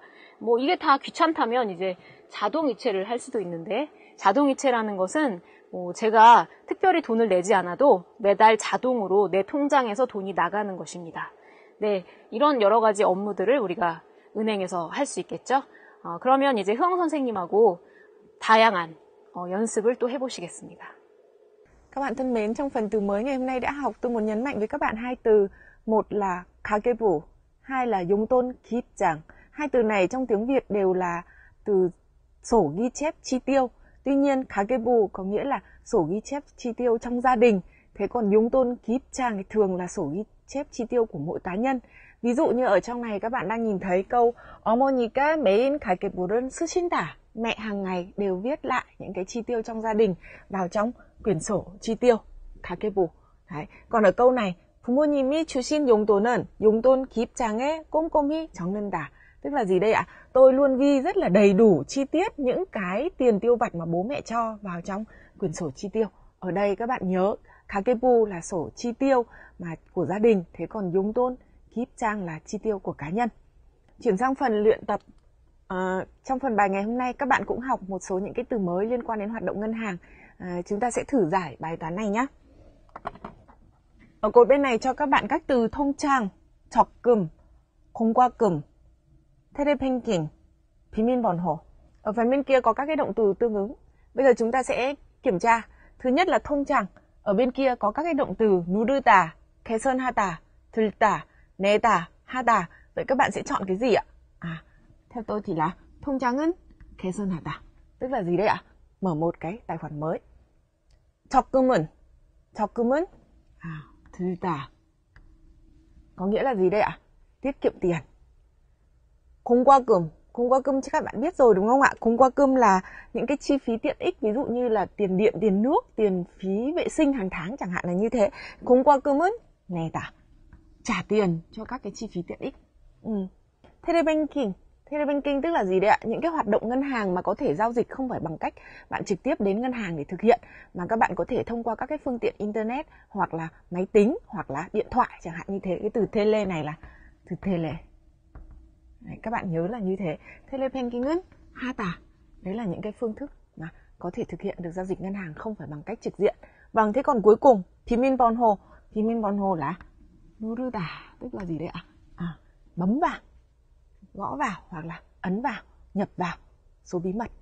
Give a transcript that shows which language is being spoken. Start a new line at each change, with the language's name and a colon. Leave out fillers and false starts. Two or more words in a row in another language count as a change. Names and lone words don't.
Korean: 이게 다 귀찮다면 이제 자동이체를 할 수도 있는데, 자동이체라는 것은 제가 특별히 돈을 내지 않아도 매달 자동으로 내 통장에서 돈이 나가는 것입니다. 네, 이런 여러 가지 업무들을 우리가 은행에서 할 수 있겠죠. 그러면 이제 흐엉 선생님하고 다양한 연습을 또 해보시겠습니다.
Vietnamese: Các bạn thân mến, trong phần từ mới ngày hôm nay đã học, tôi muốn nhấn mạnh với các bạn hai từ. Một là 가계부, hai là
Korean: 용돈 기입장.
Vietnamese: Hai từ này trong tiếng Việt đều là từ sổ ghi chép chi tiêu. Tuy nhiên, 가계부 có nghĩa là sổ ghi chép chi tiêu trong gia đình. Thế còn
Korean: 용돈 기입장
Vietnamese: thì thường là sổ ghi chép chi tiêu của mỗi cá nhân. Ví dụ như ở trong này các bạn đang nhìn thấy câu
Korean: 어머니가 매일 가계부를 쓰신다.
Vietnamese: Mẹ hàng ngày đều viết lại những cái chi tiêu trong gia đình vào trong quyển sổ chi tiêu, 가계부. Đấy. Còn ở câu này,
Korean: 부모님이 주신 용돈은 용돈 기입장에 꼼꼼히 적는다.
Vietnamese: Tức là gì đây ạ? Tôi luôn ghi rất là đầy đủ, chi tiết những cái tiền tiêu vặt mà bố mẹ cho vào trong quyển sổ chi tiêu. Ở đây các bạn nhớ, 가계부 là sổ chi tiêu mà của gia đình, thế còn
Korean: 용돈 기입장
Vietnamese: là chi tiêu của cá nhân. Chuyển sang phần luyện tập. Trong phần bài ngày hôm nay các bạn cũng học một số những cái từ mới liên quan đến hoạt động ngân hàng. Chúng ta sẽ thử giải bài toán này nhé. Ở cột bên này cho các bạn các từ
Korean: 통장, 적금, 공과금, 텔레뱅킹, 비밀번호.
Vietnamese: Ở phần bên kia có các cái động từ tương ứng. Bây giờ chúng ta sẽ kiểm tra. Thứ nhất là 통장. Ở bên kia có các cái động từ
Korean: 누르다, 계산하다, 들다, 내다, 하다.
Vietnamese: Vậy các bạn sẽ chọn cái gì ạ? Theo tôi thì là
Korean: 통장은 계산하다.
Vietnamese: Tức là gì đây ạ? Mở một cái tài khoản mới.
Korean: 적금은 들다.
Vietnamese: Có nghĩa là gì đây ạ? Tiết kiệm tiền. 공과금 chắc các bạn biết rồi đúng không ạ? 공과금 là những cái chi phí tiện ích, ví dụ như là tiền điện, tiền nước, tiền phí vệ sinh hàng tháng chẳng hạn là như thế.
Korean: 공과금은 내다.
Vietnamese: Trả tiền cho các cái chi phí tiện ích. Telebanking tức là gì đấy ạ? Những cái hoạt động ngân hàng mà có thể giao dịch không phải bằng cách bạn trực tiếp đến ngân hàng để thực hiện, mà các bạn có thể thông qua các cái phương tiện internet hoặc là máy tính hoặc là điện thoại chẳng hạn như thế. Cái từ tele này là từ tele. Đấy, các bạn nhớ là như thế.
Korean: Telebanking은 하다.
Vietnamese: Đấy là những cái phương thức mà có thể thực hiện được giao dịch ngân hàng không phải bằng cách trực diện. Vâng, thế còn cuối cùng 비밀번호 là 누르다, tức là gì đấy ạ? Bấm vào, gõ vào hoặc là ấn vào, nhập vào số bí mật.